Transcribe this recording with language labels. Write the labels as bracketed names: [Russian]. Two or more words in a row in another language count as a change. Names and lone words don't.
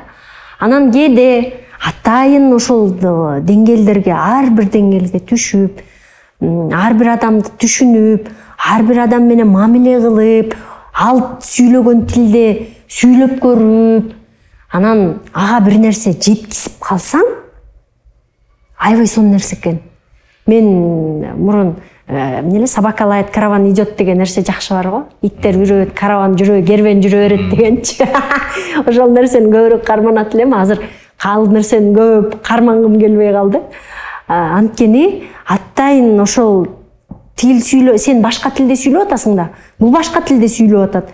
[Kyrgyz] Анан кээде атайын ошол деңгээлдерге, ар бир деңгээлге түшүп, ар бир адамды түшүнүп, ар бир адам менен мамиле кылып, ал сүйлөгөн тилде сүйлөп көрүп, анан ага бир нерсе жеткизип калсаң, аябай сонун нерсе экен. Мен мурун эмне эле [Russian] собака лает, караван идет [Kyrgyz] деген нерсе жакшы бар го. Иттер жүрөт, караван жүрөт, кервен жүрө берет дегенчи. Ошол нерсени көбүрөөк карманат элем. Азыр калып нерсени көп кармангым келбей калды. Анткени атайын ошол тил сүйлөө, сен башка тилде сүйлөп атасың да, бул башка тилде сүйлөп атат.